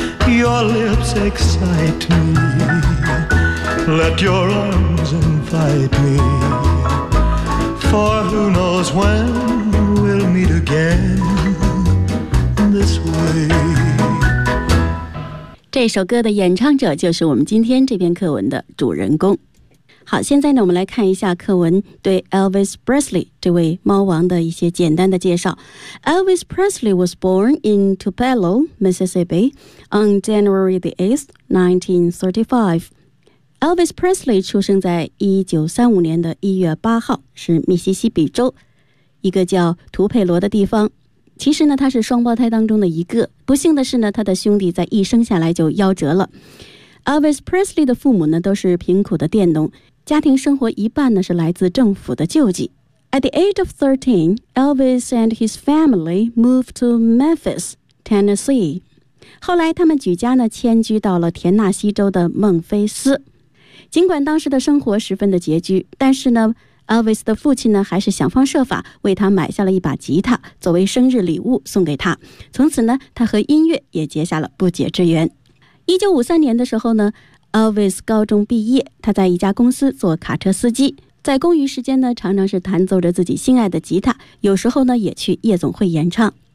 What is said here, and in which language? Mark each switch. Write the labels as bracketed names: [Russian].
[English] Your lips excite me, let your arms invite me, for who knows when we'll meet again this way. [Chinese] 这首歌的演唱者就是我们今天这篇课文的主人公。好，现在呢，我们来看一下课文对 Elvis Presley 这位猫王的一些简单的介绍。 [English] Elvis Presley was born in Tupelo, Mississippi on January the 8th, 1935. [Chinese] Elvis Presley 出生在1935年的1月8号，是密西西比州一个叫图佩罗的地方。其实呢，他是双胞胎当中的一个。不幸的是呢，他的兄弟在一生下来就夭折了。 Elvis Presley 的父母呢，都是贫苦的佃农，家庭生活一半呢是来自政府的救济。 [English] At the age of 13, Elvis and his family moved to Memphis, Tennessee. [Chinese] 后来他们举家呢迁居到了田纳西州的孟菲斯。尽管当时的生活十分的拮据，但是呢Elvis 的父亲呢，还是想方设法为他买下了一把吉他，作为生日礼物送给他。从此呢，他和音乐也结下了不解之缘。1953年的时候呢，Elvis 高中毕业，他在一家公司做卡车司机，在空余时间呢，常常是弹奏着自己心爱的吉他，有时候呢，也去夜总会演唱。